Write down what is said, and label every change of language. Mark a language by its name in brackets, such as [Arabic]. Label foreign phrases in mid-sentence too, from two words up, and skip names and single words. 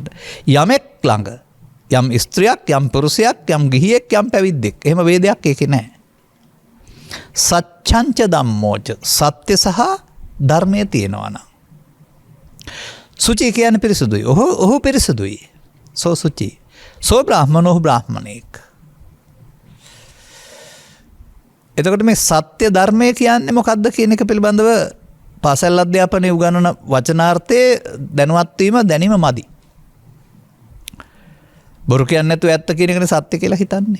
[Sinhala] යමෙක් ළඟ යම් ස්ත්‍රියක් යම් පුරුෂයෙක් යම් ගිහියෙක් යම් පැවිද්දෙක් එහෙම වේදයක් ඒකේ නැහැ. [Pali] සච්ඡංච ධම්මෝච [Sinhala] සත්‍ය සහ ධර්මයේ තියෙනවා නම්. සුචි කියන්නේ පිරිසුදුයි. ඔහු පිරිසුදුයි. [Pali] සෝ සුචි. සෝ බ්‍රාහ්මනෝ බ්‍රාහ්මණෙක්. [Sinhala] එතකොට මේ සත්‍ය ධර්මය කියන්නේ මොකක්ද කියන එක පිළිබඳව පාසල් අධ්‍යාපනයේ උගන්වන වචනාර්ථයේ දැනුවත් වීම දැනීම මදි. බොරු කියන්නේ නැතුව ඇත්ත කියන එකනේ සත්‍ය කියලා හිතන්නේ.